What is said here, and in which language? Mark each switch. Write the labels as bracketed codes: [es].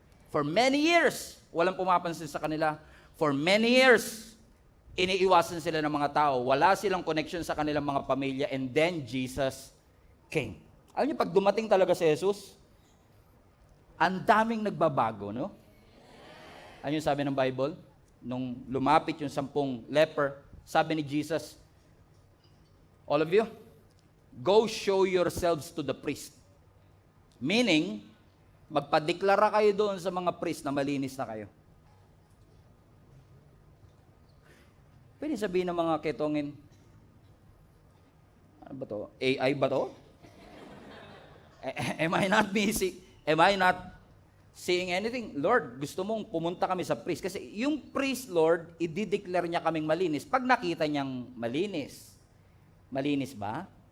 [en] For many years, [tl] walang pumapansin sa kanila. [en] For many years, [tl] iniiwasan sila ng mga tao. Wala silang connection sa kanilang mga pamilya. [en] And then, Jesus came. [tl] Alam niyo, pag dumating talaga si Jesus, ang daming nagbabago, no? Ano yung sabi ng Bible? Nung lumapit yung 10 leper, sabi ni Jesus, [en] all of you, go show yourselves to the priest. [tl] Meaning, magpadeklara kayo doon sa mga priest na malinis na kayo. Pwede sabihin ng mga ketongin, ano ba to? AI ba to? [en] Am I not seeing anything? [tl] Lord, gusto mong pumunta kami sa priest. Kasi yung priest, Lord, i-declare niya kaming malinis. Pag nakita niyang malinis, malinis ba?